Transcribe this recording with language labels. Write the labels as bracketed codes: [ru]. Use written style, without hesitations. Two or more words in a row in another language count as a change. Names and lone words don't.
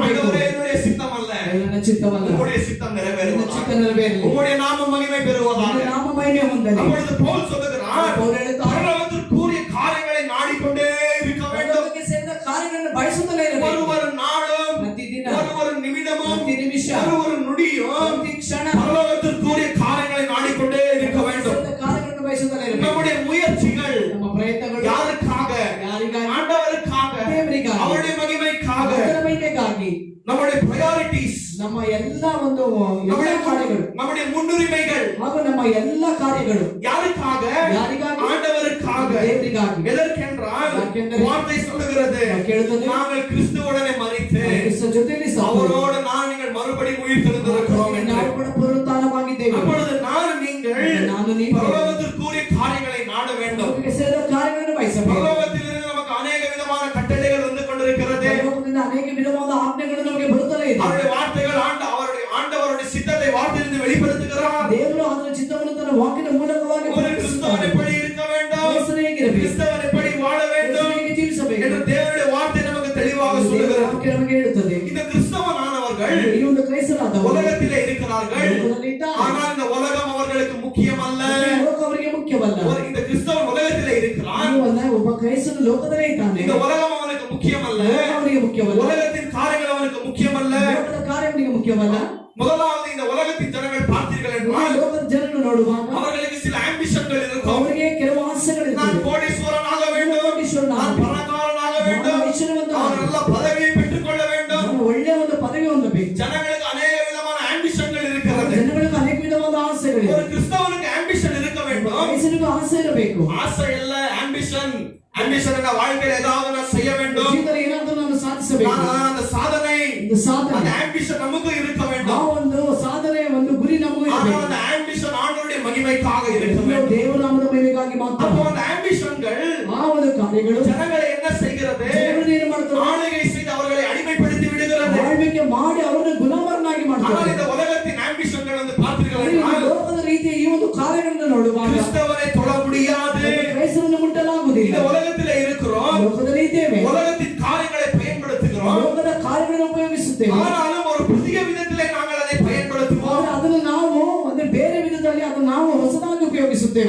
[ta] ஆண்டவரே, என்னுடைய சித்தம் அல்ல, [kn] ನನ್ನ ಚಿತ್ತವಲ್ಲ, [ta] உம்முடைய சித்தம் [kn] ನಿನ್ನ [ta] நிறைவேறுவதாக. [kn] ಚಿತ್ತ ನೆರವೇರಲಿ, [ta] உம்முடைய நாமம் மகிமை பெறுவதாக. [kn] ನಿನ್ನ ನಾಮ ಮಹಿಮೆ ಹೊಂದಲಿ. [ta] அப்பொழுது பவுல் சொல்லுகிறார், [kn] ಪೌಲ ಹೇಳುತ್ತಾರೆ, [ta] பரலோகத்திற்குரிய காரியங்களை நாடிக்கொண்டே இருக்க வேண்டும். [kn] ಪರಲೋಕಕ್ಕೆ ಸೇರಿದ ಕಾರ್ಯಗಳನ್ನು ಬಯಸುತ್ತಲೇ ಇರಬೇಕು. [ta] ஒரு நாளும், [kn] ಪ್ರತಿದಿನ, [ta] ஒரு நிமிடமும், [kn] ಪ್ರತಿ ನಿಮಿಷ, [ta] ஒரு நொடியும் [kn] ಪ್ರತಿ ಕ್ಷಣ [ta] பரலோகத்திற்குரிய காரியங்களை நாடிக்கொண்டே இருக்க வேண்டும். [kn] ಸೇರಿದ ಕಾರ್ಯಗಳನ್ನು ಬಯಸುತ್ತಲೇ ಇರಬೇಕು. [ta] நம்முடைய முயற்சிகள் [kn] ನಮ್ಮ ಪ್ರಯತ್ನಗಳು [ta] யாருக்காக? [kn] ಯಾರಿಗಾಗಿ? [ta] ஆண்டவருக்காக, [kn] ದೇವರಿಗಾಗಿ, [ta] அவருடைய மகிமைக்காக. [kn] ಆತನ ಮಹಿಮೆಗಾಗಿ. [ta] நம்முடைய priorities, [kn] ನಮ್ಮ ಎಲ್ಲ ಒಂದು ಎಲ್ಲ ಕಾರ್ಯಗಳು [ta] நம்முடைய முன்னுரிமைகள் [kn] ಹಾಗೂ ನಮ್ಮ ಎಲ್ಲ ಕಾರ್ಯಗಳು [ta] யாருக்காக? [kn] ಯಾರಿಗಾಗಿ? [ta] ஆண்டவருக்காக. [kn] ದೇವರಿಗಾಗಿ. [ta] எதற்கென்றால் [kn] ಯಾಕೆಂದರೆ [ta] வார்த்தை சொல்லுகிறது, [kn] ಕೇಳುತ್ತದೆ, [ta] நாங்கள் கிறிஸ்துவுடனே மரித்து [kn] ಕ್ರಿಸ್ತ ಜೊತೆಯಲ್ಲಿ ಸತ್ತು, [ta] அவரோடு நான் மறுபடியும் உயிர் தெழுந்திருக்கிறோம் என்று. [kn] ನಾವು ಕೂಡ ಪುನರುತ್ಥಾನವಾಗಿದ್ದೇವೆ. [ta] அப்பொழுது நீங்கள் [kn] ನಾನು ನೀವು [ta] பரலோகத்திற்குரிய காரியங்களை நாட வேண்டும். [kn] ಲೋಕಕ್ಕೆ ಸೇರಿದ ಕಾರ್ಯಗಳನ್ನು ಬಯಸಬೇಕು. [ta] பரலோகத்திலிருந்து நமக்கு அநேக விதமான கட்டளைகள் வந்து கொண்டிருக்கிறது. [kn] ಲೋಕದಿಂದ ಅನೇಕ ವಿಧವಾದ ಆಜ್ಞೆಗಳು ನಮಗೆ ಬರುತ್ತಲೇ ಇದೆ. [ta] அவருடைய வார்த்தைகள் ஆண்டவருடைய சித்தத்தை வார்த்தையிலிருந்து வெளிப்படுத்துகிறார். [kn] ದೇವರು ಅದರ ಚಿತ್ತವನ್ನು ತನ್ನ ವಾಕ್ಯದ ಮೂಲಕವಾಗಿ [ta] ஒரு கிறிஸ்தவன் எப்படி இருக்க வேண்டும், [kn] ಕ್ರೈಸ್ತನು ಹೇಗಿರಬೇಕು, [ta] கிறிஸ்தவன் எப்படி வாழ வேண்டும் [kn] ಹೇಗೆ ಜೀವಿಸಬೇಕು [ta] என்று தேவனுடைய வார்த்தை நமக்கு தெளிவாக [kn] ದೇವರ [ta] சொல்லுகிறது. [kn] ವಾಕ್ಯ ನಮಗೆ ಹೇಳುತ್ತದೆ. [ta] இந்த கிறிஸ்தவனானவர்கள் [kn] ಈ ಒಂದು ಕ್ರೈಸ್ತರಾದವರು [ta] உலகத்திலே இருக்கிறார்கள், [kn] ಲೋಕದಲ್ಲಿ ಇದ್ದಾರೆ. [ta] ஆனால் இந்த உலகம் அவர்களுக்கு முக்கியம் அல்ல. [kn] ಈ ಲೋಕ ಅವರಿಗೆ ಮುಖ್ಯವಲ್ಲ. [ta] இந்த கிறிஸ்தவன் உலகத்திலே இருக்கிறான், [kn] ನೀವಲ್ಲ, ಒಬ್ಬ ಕ್ರೈಸ್ತನು ಲೋಕದಲ್ಲೇ ಇದ್ದಾನೆ. [ta] இந்த உலகம் அவனுக்கு முக்கியம் அல்ல. [kn] ಲೋಕ ಅವರಿಗೆ ಮುಖ್ಯವಲ್ಲ, [ta] உலகத்தின் காரியங்கள் அவனுக்கு முக்கியம் அல்ல. [kn] ಲೋಕದ ಕಾರ್ಯ ಅವನಿಗೆ ಮುಖ್ಯವಲ್ಲ. [ta] முதலாவது இந்த உலகத்தின் ஜனங்கள் பார்த்தீர்கள் [kn] ಈ [ta] என்றால் [kn] ಲೋಕದ ಜನರು ನೋಡುವಾಗ [ta] அவர்களுக்கு சில ஆம்பிஷன்கள் இருக்கும். [kn] ಅವರಿಗೆ ಕೆಲವು ಆಸೆಗಳು [ta] நான் [kn] ಇರ್ತವೆ. [ta] கோடீஸ்வரனாக வேண்டும், நான் பணக்காரனாக வேண்டும், நான் நல்ல பதவியை பெற்றுக் கொள்ள வேண்டும். [kn] ನಾನು ಒಳ್ಳೆಯ ಒಂದು ಪದವಿ ಹೊಂದಬೇಕು. [ta] ஜனங்களுக்கு அநேக விதமான ஆம்பிஷன்கள் இருக்கிறது. [kn] ಜನಗಳಿಗೆ ಅನೇಕ ವಿಧವಾದ ಆಸೆಗಳಿವೆ. [ta] ஒரு கிறிஸ்தவனுக்கு ஆம்பிஷன் இருக்க வேண்டும். [kn] ಕ್ರೈಸ್ತನಿಗೂ ಆಸೆ ಇರಬೇಕು. [ta] ஆசை இல்ல, ஆம்பிஷன். ஆம்பிஷன் என்ற வாழ்க்கையில் ஏதாவது நான் செய்ய வேண்டும், [kn] ಜೀವಿತದಲ್ಲಿ ಏನಾದರೂ ನಾನು ಸಾಧಿಸಬೇಕು. [ta] நான் அந்த சாதனை இந்த சாதனை அந்த ஆம்பிஷன் நமக்கு இருக்க [kn] ಆ [ta] வேண்டும். [kn] ಒಂದು ಸಾಧನೆ ಒಂದು ಗುರಿ ನಮಗೂ [ta] ஆனால் [kn] ಇರಬೇಕು. [ta] அந்த ஆம்பிஷன் ஆண்டவருடைய மகிமைக்காக இருக்க [kn] ಇದು [ta] வேண்டும். [kn] ದೇವನಾಮದ ಮಹಿಮೆಗಾಗಿ ಮಾತ್ರ. [ta] அப்போ அந்த ஆம்பிஷன்கள் [kn] ಆ ಒಂದು ಕಾರ್ಯಗಳು [ta] ஜனங்களை என்ன செய்கிறது? [kn] ಜನರನ್ನು ಏನು ಮಾಡ್ತಾರೆ? [ta] ஆளுகை செய்து அவர்களை அடிமைப்படுத்தி விடுகிறது. [kn] ಆಳ್ವಿಕೆ ಮಾಡಿ ಅವರನ್ನು ಗುಲಾಮರನ್ನಾಗಿ [ta] ஆனால் [kn] ಮಾಡ್ತಾರೆ. [ta] இந்த உலகத்தின் ஆம்பிஷன்கள் வந்து [kn] ಈ [ta] பார்த்தீர்கள் [kn] ಲೋಕದ ರೀತಿಯ ಈ ಒಂದು ಕಾರ್ಯಗಳನ್ನು ನೋಡುವಾಗ [ta] கிறிஸ்தவரை தொட முடியாது. [kn] ಕ್ರೈಸ್ತರನ್ನು ಮುಟ್ಟಲಾಗುವುದಿಲ್ಲ. [ta] இந்த உலகத்திலே இருக்கிறோம், [kn] ಲೋಕದಲ್ಲಿ ಇದ್ದೇವೆ, [ta] உலகத்தின் காரியங்களை பயன்படுத்துகிறோம். [kn] ಲೋಕದ ಕಾರ್ಯಗಳನ್ನು ಉಪಯೋಗಿಸುತ್ತೇವೆ. [ta] ஆனாலும் ஒரு புதிய விதத்திலே நாங்கள் அதை பயன்படுத்துவோம். [kn] ಆದರೆ ಅದನ್ನು ನಾವು ಒಂದು ಬೇರೆ ವಿಧದಲ್ಲಿ ಅದನ್ನು ನಾವು ಹೊಸದಾಗಿ ಉಪಯೋಗಿಸುತ್ತೇವೆ.